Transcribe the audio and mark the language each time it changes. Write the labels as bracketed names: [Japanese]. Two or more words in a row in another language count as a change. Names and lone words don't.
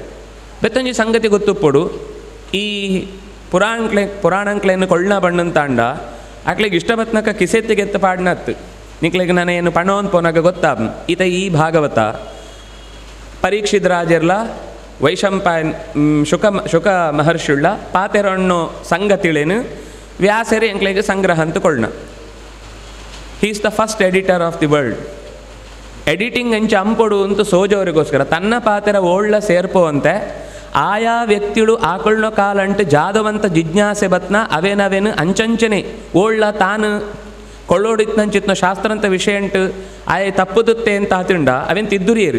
[Tulu] ಬೆತ್ತೊಂಜಿ ಸಂಗತಿ ಗೊತ್ತುಪ್ಪಡು, ಈ ಪುರಾಣಂಕ್ಲೇನು ಕೊಳ್ಳ ಬಣ್ಣಂತಾಂಡ ಆಕ್ಳಿಗೆ ಇಷ್ಟಪತ್ನಕ ಕಿಸೆತ್ತಿಗೆತ್ತ ಪಾಡ್ನತ್ತು ನಿಕ್ಲೆಗೆ ನಾನು ಏನು ಪಣೋನ್ ಪೋನಾಗ ಗೊತ್ತಾಪ್ ಈತ ಈ ಭಾಗವತ ಪರೀಕ್ಷಿತ್ ರಾಜರ್ಲ ವೈಶಂಪಾಯನ್ ಶುಕ ಮಹರ್ಷಿಳ್ಳ ಪಾತೆರಣ್ಣೋ ಸಂಗತಿಳೇನು ವ್ಯಾಸರು ಎಂಕ್ಲೆಗೆ ಸಂಗ್ರಹ ಅಂತ ಕೊಳ್ಳ. [English] He is the first editor of the world. [Tulu] ಎಡಿಟಿಂಗ್ ಅಂಚೆ ಅಂಪೊಡು ಅಂತ ಸೋಜವರಿಗೋಸ್ಕರ ತನ್ನ ಪಾತೆರ ಓಳ್ಳ ಸೇರ್ಪೋವಂತೆ ಆಯಾ ವ್ಯಕ್ತಿಗಳು ಆಕಳ್ನೋ ಕಾಲಂಟು ಜಾದವಂತ ಜಿಜ್ಞಾಸೆ ಬತ್ನ ಅವೇನವೇನು ಅಂಚಂಚನೆ ಓಳ್ಳ ತಾನು ಕೊಳ್ಳೋಡಿತ್ನಂಚಿತ್ನ ಶಾಸ್ತ್ರಂತ ವಿಷಯ ಅಂಟು ಆಯ ತಪ್ಪುದುತ್ತೆ ಅಂತ ಆತಿಂಡ ಅವೇನು ತಿದ್ದುರಿಯರು.